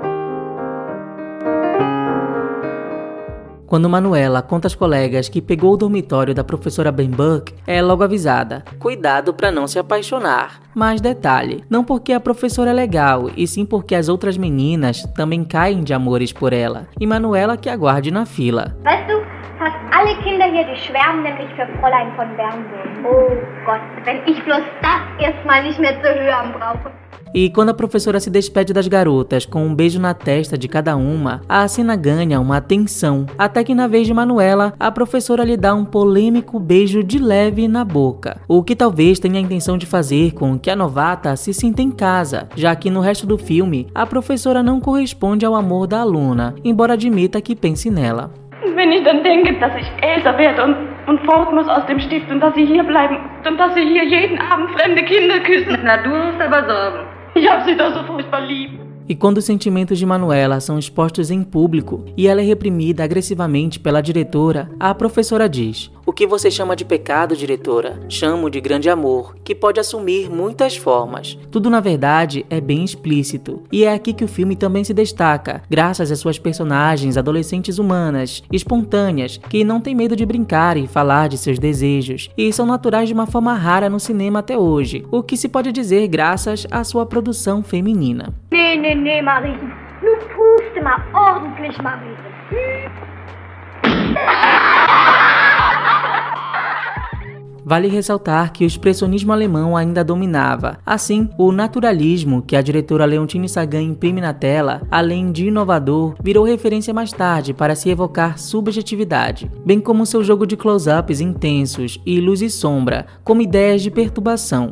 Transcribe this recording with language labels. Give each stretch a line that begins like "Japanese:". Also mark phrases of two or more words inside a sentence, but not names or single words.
Portuguese: Quando Manuela conta às colegas que pegou o dormitório da professora Benburg, é logo avisada: cuidado para não se apaixonar. Mas detalhe, não porque a professora é legal, e sim porque as outras meninas também caem de amores por ela, e Manuela que aguarde na fila.
German: Weißt du, fast alle Kinder hier, die schwärmen nämlich für Fräulein von Bernburg. Oh Gott, wenn ich bloß das erstmal nicht mehr zu hören brauche.
Portuguese: E quando a professora se despede das garotas com um beijo na testa de cada uma, a cena ganha uma tensão, até que na vez de Manuela, a professora lhe dá um polêmico beijo de leve na boca, o que talvez tenha a intenção de fazer com que a novata se sinta em casa, já que no resto do filme, a professora não corresponde ao amor da aluna, embora admita que pense nela.
German: Wenn ich dann denke, dass ich älter werde und fort muss aus dem Stift und dass sie hier bleiben und dass sie hier jeden Abend fremde Kinder küssen. Na, du musst aber sorgen. Ich hab sie doch so furchtbar lieb.
Portuguese: E quando os sentimentos de Manuela são expostos em público e ela é reprimida agressivamente pela diretora, a professora diz: "O que você chama de pecado, diretora? Chamo de grande amor, que pode assumir muitas formas." Tudo, na verdade, é bem explícito. E é aqui que o filme também se destaca, graças às suas personagens adolescentes humanas, espontâneas, que não têm medo de brincar e falar de seus desejos, e são naturais de uma forma rara no cinema até hoje, o que se pode dizer graças à sua produção feminina.
German: Nee, Marie. Nun puste mal ordentlich, Marise.
Portuguese: Vale ressaltar que o expressionismo alemão ainda dominava. Assim, o naturalismo que a diretora Leontine Sagan imprime na tela, além de inovador, virou referência mais tarde para se evocar subjetividade, bem como seu jogo de close-ups intensos e luz e sombra, como ideias de perturbação.